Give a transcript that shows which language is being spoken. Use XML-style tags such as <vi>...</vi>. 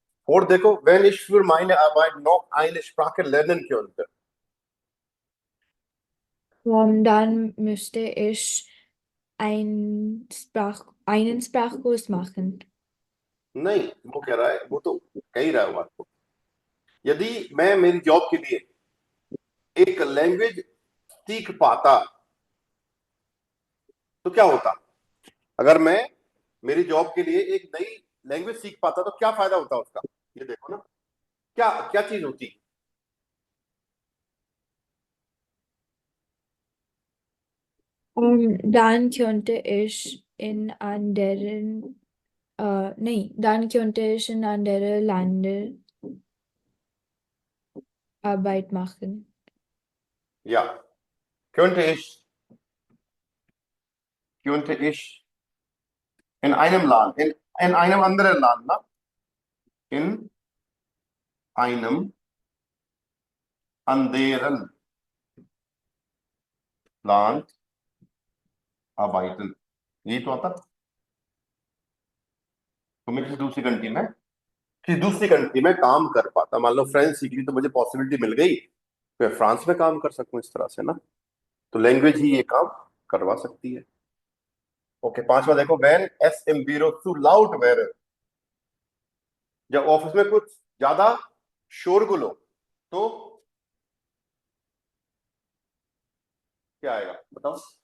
<hi>और देखो,</hi> <de>wenn ich für meine Arbeit noch eine Sprache lernen könnte। Dann müsste ich einen Sprachkurs machen.</de> <hi>नहीं, वो कह रहा है, वो तो कह ही रहा है वो आपको। यदि मैं मेरी जॉब के लिए एक लैंग्वेज सीख पाता तो क्या होता? अगर मैं मेरी जॉब के लिए एक नई लैंग्वेज सीख पाता तो क्या फायदा होता उसका? ये देखो ना, क्या क्या चीज होती?</hi> <de>Dann könnte ich in anderen, nee, dann könnte ich in andere Länder Arbeit machen. या könnte ich in einem Land, in einem anderen Land, na? In einem anderen Land arbeiten।</de> <hi>यही तो आता। तो मैं किसी दूसरी कंट्री में काम कर पाता, मान लो फ्रेंच सीख ली तो मुझे पॉसिबिलिटी मिल गई, मैं फ्रांस में काम कर सकूं इस तरह से ना। तो लैंग्वेज ही ये काम करवा सकती है। ओके, पांचवा देखो,</hi> <de>व्हेन एस एम बीरो टू लाउड वेर,</de> <hi>जब ऑफिस में कुछ ज्यादा शोरगुल हो तो क्या आएगा बताओ?</hi>